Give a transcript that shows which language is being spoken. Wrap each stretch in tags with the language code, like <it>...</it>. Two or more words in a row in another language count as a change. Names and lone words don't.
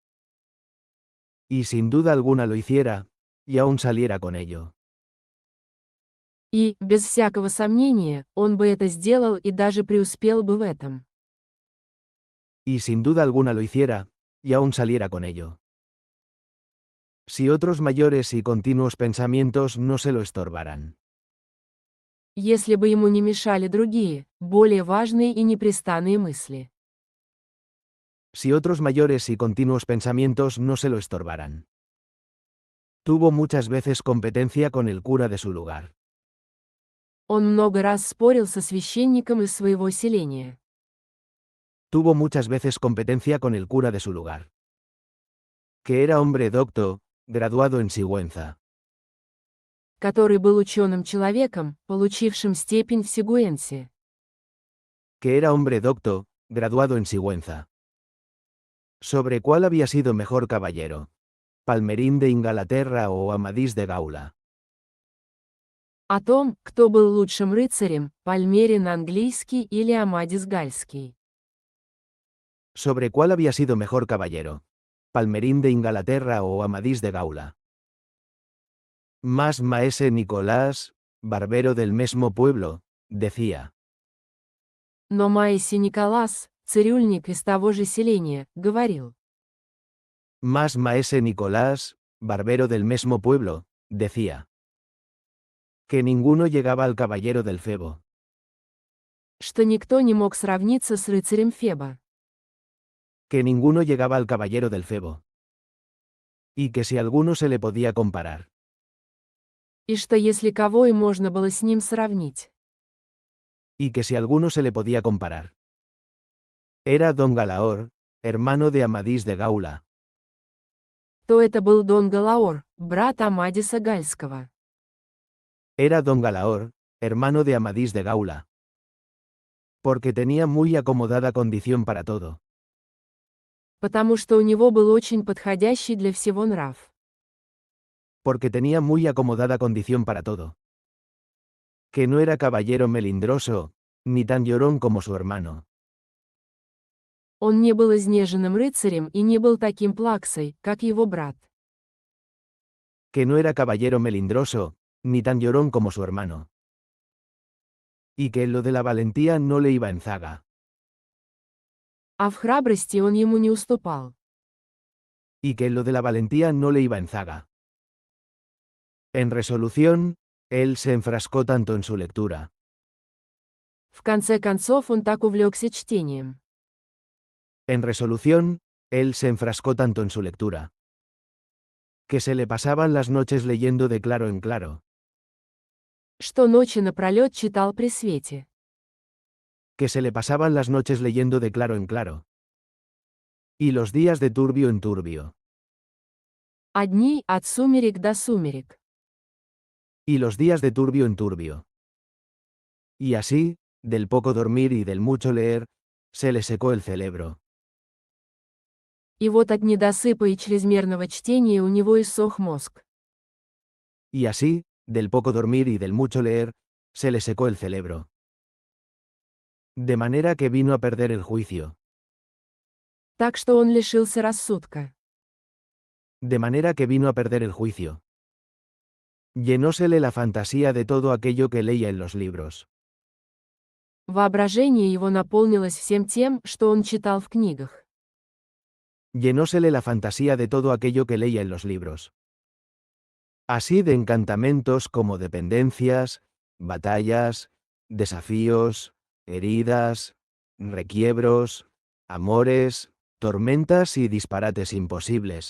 <es>Y sin duda alguna lo hiciera, y aún saliera con ello.</es> <ru>И, без всякого сомнения, он бы это сделал и даже преуспел бы в этом.</ru> <es>Y sin duda alguna lo hiciera, y aún saliera con ello. Si otros mayores y continuos pensamientos no se lo estorbaran.</es> <ru>Если бы ему не мешали другие, более важные и непрестанные мысли.</ru> <es>Si otros mayores y continuos pensamientos no se lo estorbaran. Tuvo muchas veces competencia con el cura de su lugar.</es> <ru>Он много раз спорил со священником из своего селения.</ru> <es>Tuvo muchas veces competencia con el cura de su lugar. Que era hombre docto, graduado en Sigüenza.</es> <ru>Который был ученым человеком, получившим степень в Сигуэнсе.</ru> <es>Que era hombre docto, graduado en Sigüenza. ¿Sobre cuál había sido mejor caballero? ¿Palmerín de Inglaterra o Amadís de Gaula?</es> <ru>О том, кто был лучшим рыцарем, Пальмерин английский или Амадис гальский.</ru> <es>¿Sobre cuál había sido mejor caballero? ¿Palmerín de Inglaterra o Amadís de Gaula? Más maese Nicolás, barbero del mismo pueblo, decía.</es> <ru>Но Маэси Николас, цирюльник из того же селения, говорил.</ru> <es>Más maese Nicolás, barbero del mismo pueblo, decía. Que ninguno llegaba al caballero del Febo.</es> <ru>Что никто не мог сравниться с рыцарем Феба.</ru> <es>Que ninguno llegaba al caballero del Febo. Y que si alguno se le podía comparar.</es> <ru>И что если кого и можно было с ним сравнить.</ru> <es>Y que si alguno se le podía comparar. Era don Galaor, hermano de Amadís de Gaula.</es> <ru>То это был Дон Галаор, брат Амадиса Гальского.</ru> <es>Era don Galaor, hermano de Amadís de Gaula. Porque tenía muy acomodada condición para todo.</es> <ru>Потому что у него был очень подходящий для всего нрав.</ru> <es>Porque tenía muy acomodada condición para todo. Que no era caballero melindroso, ni tan llorón como su hermano.</es> <ru>Он не был изнеженным рыцарем и не был таким плаксой, как его брат.</ru> <es>Que no era caballero melindroso, ni tan llorón como su hermano. Y que en lo de la valentía no le iba en zaga.</es> <ru>А в храбрости он ему не уступал.</ru> <es>Y que en lo de la valentía no le iba en zaga. En resolución, él se enfrascó tanto en su lectura.</es> <ru>В конце концов он так увлекся чтением.</ru> <es>En resolución, él se enfrascó tanto en su lectura. Que se le pasaban las noches leyendo de claro en claro.</es> <ru>Что ночи напролет читал при свете.</ru> <es>Que se le pasaban las noches leyendo de claro en claro. Y los días de turbio en turbio.</es> <ru>А дни от сумерек до сумерек.</ru> <es>Y los días de turbio en turbio. Y así, del poco dormir y del mucho leer, se le secó el cerebro.</es> <ru>И вот от недосыпа и чрезмерного чтения у него иссох мозг.</ru> <es>Y así, del poco dormir y del mucho leer, se le secó el cerebro. De manera que vino a perder el juicio.</es> <ru>Так что он лишился рассудка.</ru> <es>De manera que vino a perder el juicio. Llenósele la fantasía de todo aquello que leía en los libros.</es> <ru>Воображение его наполнилось всем тем, что он читал в книгах.</ru> <es>Llenósele la fantasía de todo aquello que leía en los libros. Así de encantamentos como dependencias, batallas, desafíos, heridas, requiebros, amores, tormentas y disparates imposibles.</es>